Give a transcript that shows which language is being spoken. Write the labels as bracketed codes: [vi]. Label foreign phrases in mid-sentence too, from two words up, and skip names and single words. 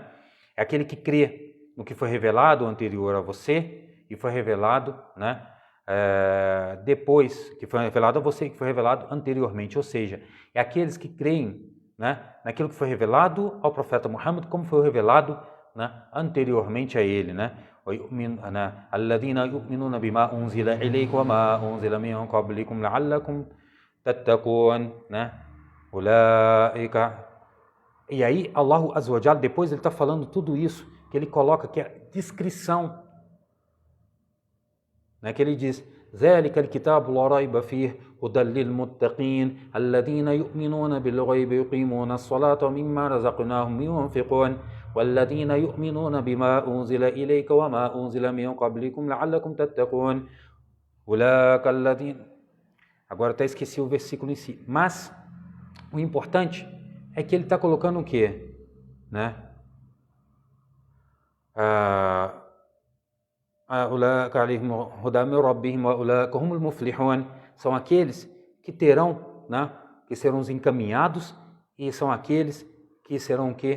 [pt] É aquele que crê no que foi revelado anterior a você e foi revelado, né? Depois que foi revelado a você e que foi revelado anteriormente, ou seja, é aqueles que creem, né, naquilo que foi revelado ao profeta Muhammad, como foi revelado, né, anteriormente a ele, né? [ar] الذين يؤمنون بما أنزل إليك وما أنزل من قبلكم لعلكم تتقون, [pt] né? Ulaika. E aí Allah [ar] عز وجل, [pt] depois ele está falando tudo isso, que ele coloca que é descrição, né? Que ele diz: [ar] ذلك الكتاب لا ريب فيه هدى للمتقين الذين يؤمنون بالغيب يقيمون الصلاة ومما رزقناهم ينفقون والذين يؤمنون بما أنزل إليك وما أنزل من قبلكم لعلكم تتقون أولئك الذين. [pt] Agora até esqueci o versículo em si, mas o importante é que ele está colocando o quê? Né? São aqueles que terão, né, que serão os encaminhados, e são aqueles que serão o quê?